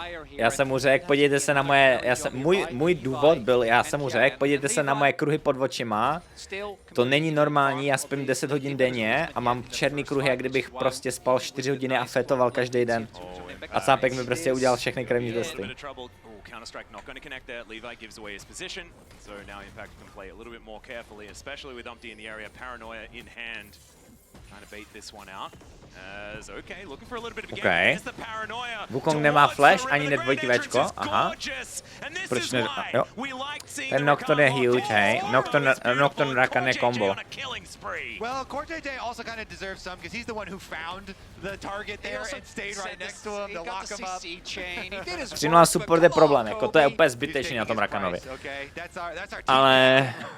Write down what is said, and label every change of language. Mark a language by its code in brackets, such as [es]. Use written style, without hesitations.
[cs] Já jsem mu řekl, podívejte se na moje, můj důvod byl, já jsem mu řekl, podívejte se na moje kruhy pod očima, to není normální, já spím 10 hodin denně a mám černý kruhy, jak kdybych prostě spal 4 hodiny a fetoval každý den. A Cápek mi prostě udělal všechny krevní testy. [en] Counter-Strike not going to connect there. Levi gives away his position, so now Impact can play a little bit more carefully, especially with Umpty in the area, Paranoia in hand, trying to bait this one out. As okay, looking for a little bit of a game. Is the Paranoia. [cs] Wukong nemá flash ani nedvojitý Včko, aha. Proč ne? Jo. Ten Nocturne je huge, hej. Nocturne Rakan je combo. [en] Well, Cortete also kind of deserves some because he's the one who found the target there and stayed right next to him to lock him up. [cs] 3-0 support je problém, jako to je úplně zbytečný na tom Rakanovi. Ale...